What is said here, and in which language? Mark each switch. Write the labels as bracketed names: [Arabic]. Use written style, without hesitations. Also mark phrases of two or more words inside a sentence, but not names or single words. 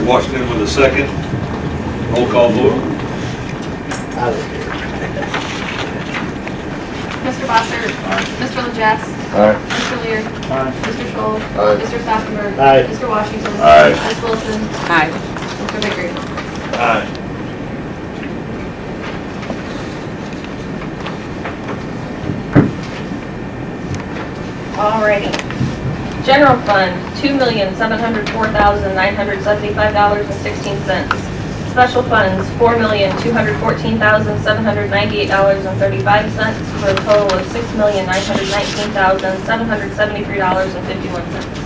[English] Washington with a second. Roll call vote. Mr. Bosser. Mr. Lejeff. Aye. Mr. Lear. Mr. Scholl. Aye. Mr. Stauffenberg. Aye. Mr. Washington. Aye. Ms. Wilson. Aye. Mr. Vickery. Aye. Alrighty. General fund, $2,704,975.16. Special funds, $4,214,798.35, for a total of $6,919,773.51.